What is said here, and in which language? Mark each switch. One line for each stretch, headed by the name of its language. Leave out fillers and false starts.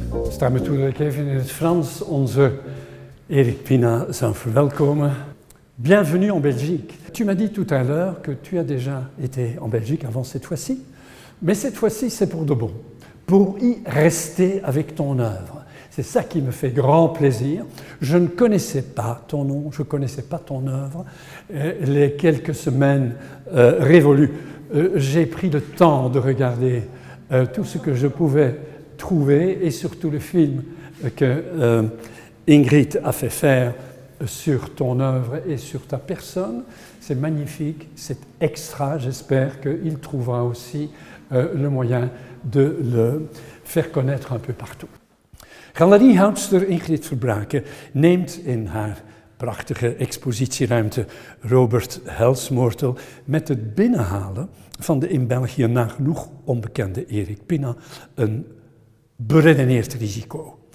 Dutch: Sta me toe dat ik even in het Frans onze Eric Pina zou verwelkomen.
French: Bienvenue en Belgique. Tu m'as dit tout à l'heure que tu as déjà été en Belgique avant cette fois-ci, mais cette fois-ci c'est pour de bon, pour y rester avec ton œuvre. C'est ça qui me fait grand plaisir. Je ne connaissais pas ton nom, je ne connaissais pas ton œuvre. Les quelques semaines révolues, j'ai pris le temps de regarder tout ce que je pouvais trouver et surtout le film que Ingrid a fait faire sur ton œuvre et sur ta personne. C'est magnifique, c'est extra. J'espère qu'il trouvera aussi le moyen de le faire connaître un peu partout.
Dutch: Galeriehoudster Ingrid Verbraken neemt in haar prachtige expositieruimte Robert Helsmoortel met het binnenhalen van de in België nagenoeg onbekende Eric Pina een beredeneerd risico.